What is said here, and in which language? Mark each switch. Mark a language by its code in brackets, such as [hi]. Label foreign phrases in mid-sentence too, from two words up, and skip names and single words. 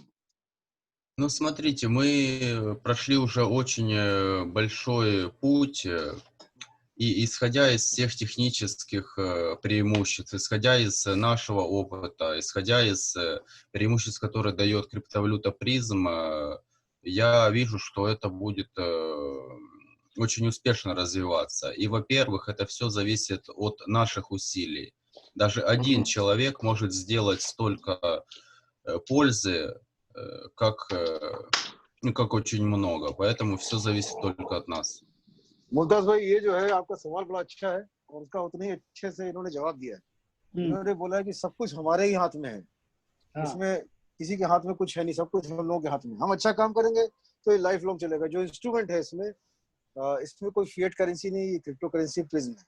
[ru] Ну, смотрите, мы прошли уже очень большой путь, и исходя из всех технических преимуществ, исходя из нашего опыта, исходя из преимуществ, которые дает криптовалюта Призм, я вижу, что это будет очень успешно развиваться. И, во-первых, это все зависит от наших усилий. Даже один человек может сделать столько пользы, как очень много. Поэтому все зависит только от нас. [hi] मुमताज भाई, ये जो है आपका सवाल बड़ा अच्छा है और उसका उतने ही अच्छे से इन्होंने जवाब दिया है. इन्होंने बोला है कि सब कुछ हमारे ही हाथ में है. इसमें किसी के हाथ में कुछ है नहीं, सब कुछ हम लोगों के हाथ में. हम अच्छा काम करेंगे तो ये [en] life long [hi] चलेगा. जो इंस्ट्रूमेंट है इसमें कोई [en] fiat currency [hi] नहीं, ये [en] crypto currency [hi] प्रिज्म है.